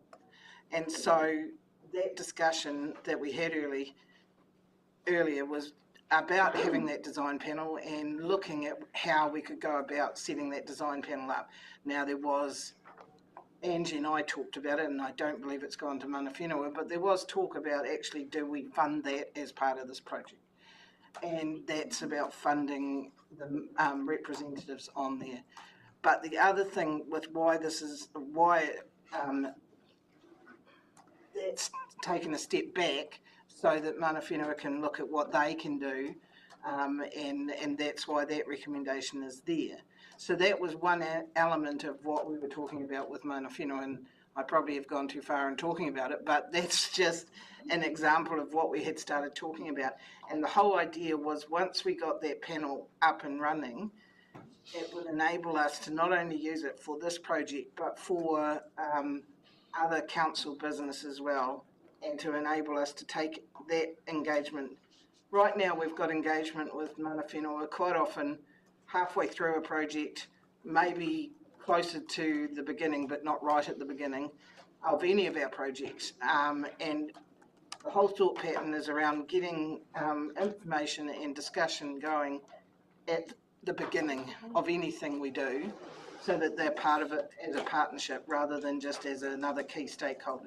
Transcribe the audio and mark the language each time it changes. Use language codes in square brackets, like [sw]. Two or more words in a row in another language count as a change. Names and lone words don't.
[en] And so that discussion that we had earlier was about having that design panel and looking at how we could go about setting that design panel up. Now, there was, Angie and I talked about it, and I don't believe it's gone to [mi] mana whenua, [en] but there was talk about actually, do we fund that as part of this project? And that's about funding the representatives on there. But the other thing with why that's taken a step back, so that [mi] mana whenua [en] can look at what they can do, and that's why that recommendation is there. So that was one element of what we were talking about with [mi] mana whenua, [en] and I probably have gone too far in talking about it, but that's just an example of what we had started talking about. And the whole idea was, once we got that panel up and running, it would enable us to not only use it for this project, but for other council business as well, and to enable us to take that engagement. Right now we've got engagement with [mi] mana whenua [en] quite often halfway through a project, maybe closer to the beginning but not right at the beginning of any of our projects. And the whole thought pattern is around getting information and discussion going at the beginning of anything we do, so that they're part of it as a partnership rather than just as another key stakeholder.